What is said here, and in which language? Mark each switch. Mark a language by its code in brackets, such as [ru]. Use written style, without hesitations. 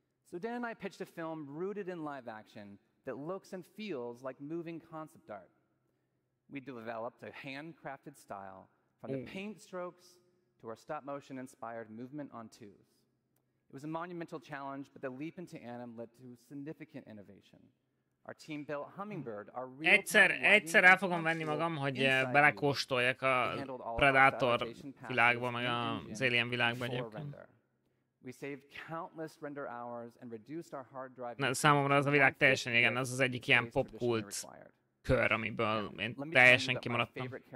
[en] So Dan and I pitched a film rooted in live action that looks and feels like moving concept art. We developed a handcrafted style from the paint strokes to our stop-motion-inspired movement on twos. It was a monumental challenge, but the leap into anim led to significant innovation. Our team built Hummingbird, our [hu] Egyszer el fogom venni magam, hogy belekóstoljak a Predator világba, meg az Alien világba egyébként. [en] We saved countless render hours and reduced our hard drive. [hu] Na, számomra az a világ teljesen igen, az az egyik ilyen popkult kör, amiből én teljesen kimaradtam.